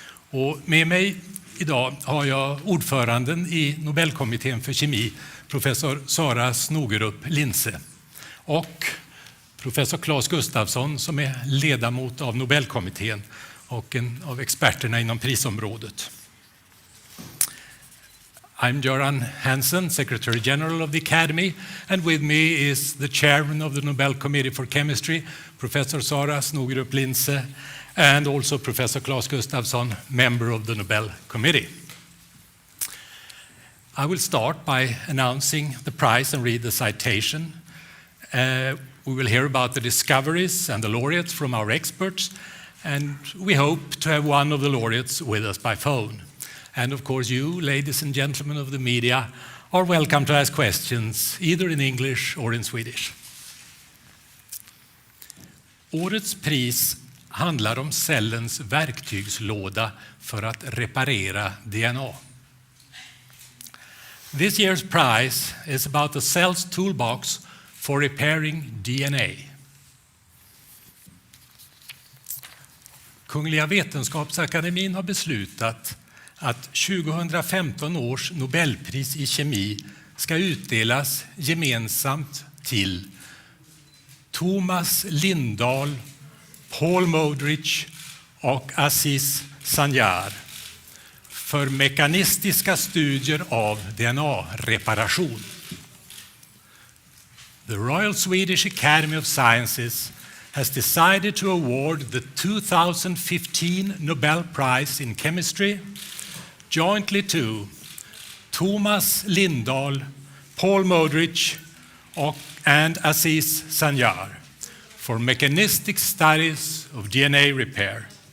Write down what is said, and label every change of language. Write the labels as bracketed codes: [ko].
[sv] Och med mig idag har jag ordföranden i Nobelkommittén för kemi, professor Sara Snogerup Linse, och professor Claes Gustafsson som är ledamot av Nobelkommittén och en av experterna inom prisområdet. [en] I'm Göran Hansen, Secretary General of the Academy, and with me is the chairman of the Nobel Committee for Chemistry, Professor Sara Snogerup Linse, and also Professor Claes Gustafsson, member of the Nobel Committee. I will start by announcing the prize and read the citation. We will hear about the discoveries and the laureates from our experts, and we hope to have one of the laureates with us by phone. And of course you, ladies and gentlemen of the media, are welcome to ask questions either in English or in Swedish. [sv] Årets pris handlar om cellens verktygslåda för att reparera DNA. [en] This year's prize is about the cell's toolbox for repairing DNA. [sv] Kungliga Vetenskapsakademin har beslutat att 2015 års Nobelpris i kemi ska utdelas gemensamt till Thomas Lindahl, Paul Modrich och Aziz Sanjar för mekanistiska studier av DNA-reparation. [en] The Royal Swedish Academy of Sciences has decided to award the 2015 Nobel Prize in Chemistry jointly to Thomas Lindahl, Paul Modrich and Aziz Sanjar for mechanistic studies of DNA repair.